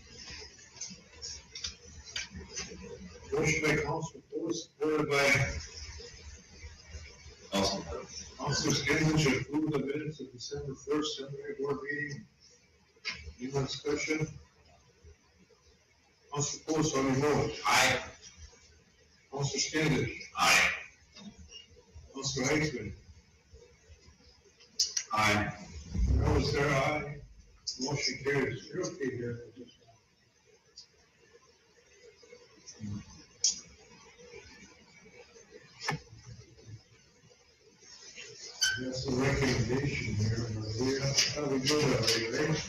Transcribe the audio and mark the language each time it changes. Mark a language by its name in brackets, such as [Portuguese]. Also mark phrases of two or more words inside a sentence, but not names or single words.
[English] Motion by Council Lewis, supported by Councilor Scanlon to approve the minutes of December 1st, Sanitary board meeting. Any more discussion? Councilor Lewis, on your vote. Aye. Councilor Scanlon. Aye. Councilor Heitzman. Aye. I was there, aye. Motion carries. You're okay here. That's the recommendation here, how we do that, right?